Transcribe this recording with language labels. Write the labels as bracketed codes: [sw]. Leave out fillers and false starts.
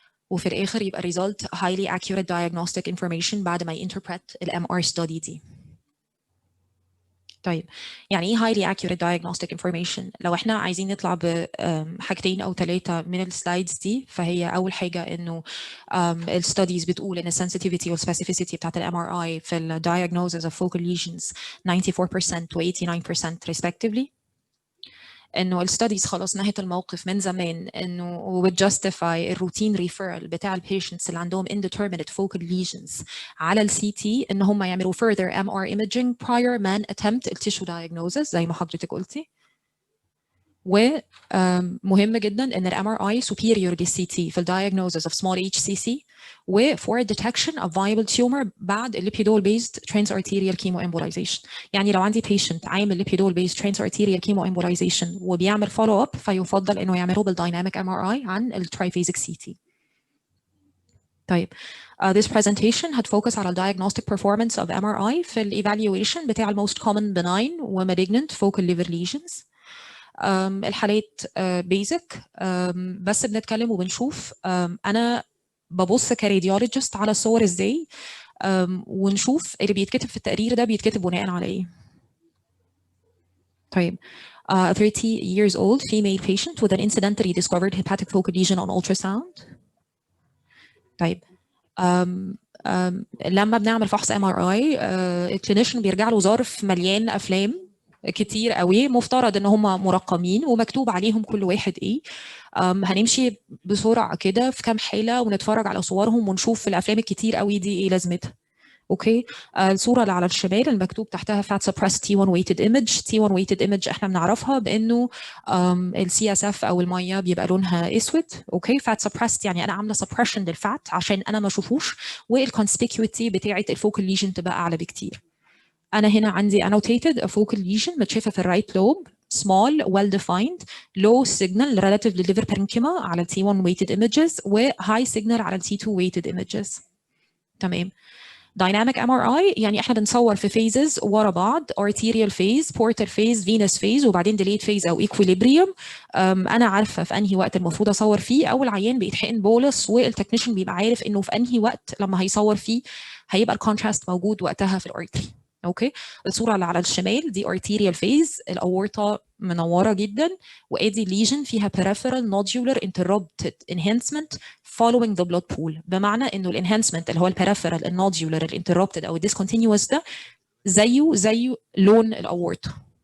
[ar] وفي الآخر يبقى [en] result highly accurate diagnostic information [ar] بعد ما [en] interpret ال MR study دي. [ar] طيب يعني ايه [en] highly accurate diagnostic information؟ [ar] لو احنا عايزين نطلع بحاجتين او ثلاثه من السلايدز دي، فهي اول حاجه انه الستاديز بتقول ان السنسيتيفيتي والسبيسيفيسيتي بتاعت الام ار اي في الدايجنوزز اوف focal lesions 94% و 89% [en] respectively. [ar] انه الستاديز خلاص نهت الموقف من زمان انه وبتجستيفاي الروتين ريفيرال بتاع البيشنتس اللي عندهم [en] indeterminate focal lesions [ar] على السي تي ان هم يعملوا [en] further MR imaging prior [ar] man attempt التيشو diagnosis زي ما حضرتك قلتي. ومهم جدا ان [en] الام R I superior للسي T في الدايجنوزس of small HCC و for detection of viable tumor بعد lipidol based transarterial chemoembolization. [ar] يعني لو عندي patient عامل [en] lipidol based transarterial chemoembolization [ar] وبيعمل [en] follow up [ar] فيفضل انه يعمله بالدايناميك ام ار اي عن الترايفيزيك سي تي. [en] طيب this presentation [ar] هتفوكس على [en] diagnostic performance of MRI في evaluation بتاع most common benign و malignant focal liver lesions. [ar] الحالات بيزك بس بنتكلم وبنشوف انا ببص كراديولوجيست على الصور ازاي ونشوف اللي بيتكتب في التقرير ده بيتكتب بناء على ايه. [en] طيب 30 years old female patient with an incidentally discovered hepatic focal lesion on ultrasound. [ar] طيب لما بنعمل فحص MRI الكلينيشن بيرجع له ظرف مليان افلام كتير قوي مفترض ان هم مرقمين ومكتوب عليهم كل واحد ايه. هنمشي بسرعه كده في كام حاله ونتفرج على صورهم ونشوف الافلام الكتير قوي دي ايه لازمتها. اوكي الصوره اللي على الشمال المكتوب تحتها [en] fat suppressed T1 weighted image. [ar] T1 weighted image احنا بنعرفها بانه السي اس اف او الميه بيبقى لونها اسود. اوكي fat suppressed يعني انا عامله suppression للفات عشان انا ما اشوفوش والكونسبيكويتي بتاعه الفوكال ليجن تبقى اعلى بكتير. أنا هنا عندي [en] annotated a focal lesion [ar] متشافة في الرايت لوب [en] small well defined low signal relative to liver parenchyma على T1 weighted images و high signal على T2 weighted images. [ar] تمام. [en] dynamic MRI [ar] يعني احنا بنصور في [en] phases [ar] ورا بعض [en] arterial phase portal phase venous phase [ar] وبعدين [en] delayed phase او equilibrium. [ar] انا عارفه في انهي وقت المفروض اصور فيه او العيان بيتحقن بولس والتكنيشن بيبقى عارف انه في انهي وقت لما هيصور فيه هيبقى الكونتراست موجود وقتها في الارتري. اوكي الصوره اللي على الشمال دي [en] arterial phase [ar] الاورطه منوره جدا وادي ليجن فيها [en] peripheral nodular interrupted enhancement following the blood pool [ar] بمعنى انه الانهانسمنت اللي هو البريفرال النوديولر الانتربتد او الديسكونتينيوس ده زيه لون الاورطه.